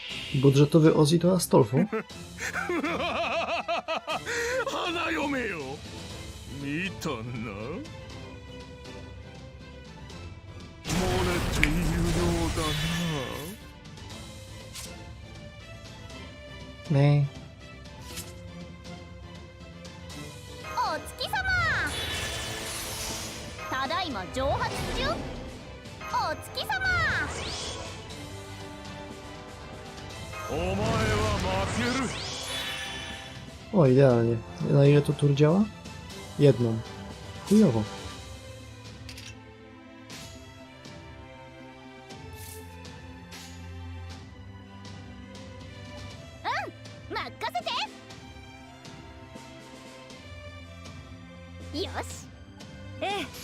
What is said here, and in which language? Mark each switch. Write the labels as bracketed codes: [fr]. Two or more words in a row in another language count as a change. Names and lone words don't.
[pl] Budżetowy Ozzy to Astolfo? [ja] 花嫁よ見たな漏れているようだな [pl] Nie. [ja] お月様、ただいま蒸発中。お月様、お前は負ける [pl] O, idealnie. Na ile to tur działa? Jedną. Chujowo. [ja] 任せて。よし。ええ。